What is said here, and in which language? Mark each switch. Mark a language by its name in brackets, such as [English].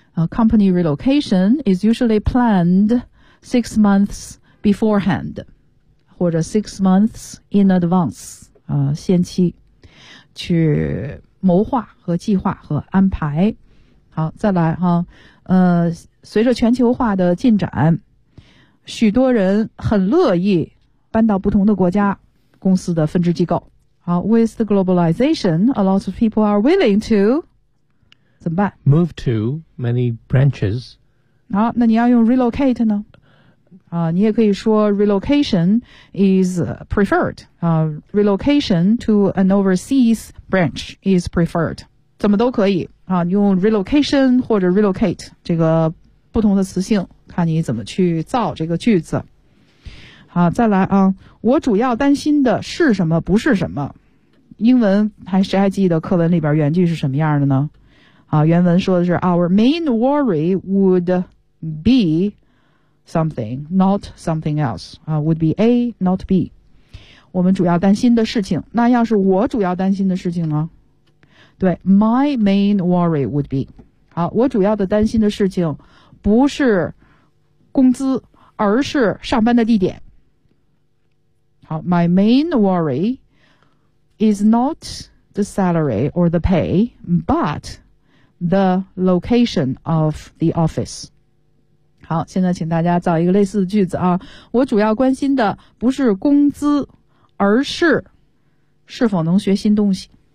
[English] Company relocation is usually planned 6 months beforehand， [Chinese] 或者 [English] 6 months in advance， [Chinese] 先期去谋划和计划和安排。好，再来哈，随着全球化的进展，许多人很乐意搬到不同的国家公司的分支机构。 [English] 好 ，with the globalization, a lot of people are willing to [Chinese] 怎么办 [English] ？Move to many branches。 [Chinese] 好，那你要用 relocate 呢？你也可以说 [English] relocation is preferred。 relocation to an overseas branch is preferred。 [Chinese] 怎么都可以啊，你用 relocation 或者 relocate 这个。不同的词性，看你怎么去造这个句子。好，再来啊，我主要担心的是什么不是什么。英文还谁还记得课文里边原句是什么样的呢？好，原文说的是 [English] Our main worry would be something, not something else. Would be A, not B. [Chinese] 我们主要担心的事情，那要是我主要担心的事情呢？对， [English] My main worry would be. [Chinese] 好，我主要的担心的事情不是工资，而是上班的地点。 [English] 好 ，My main worry is not the salary or the pay, but the location of the office. [Chinese] 好，现在请大家造一个类似的句子啊。我主要关心的不是工资，而是是否能学新东西。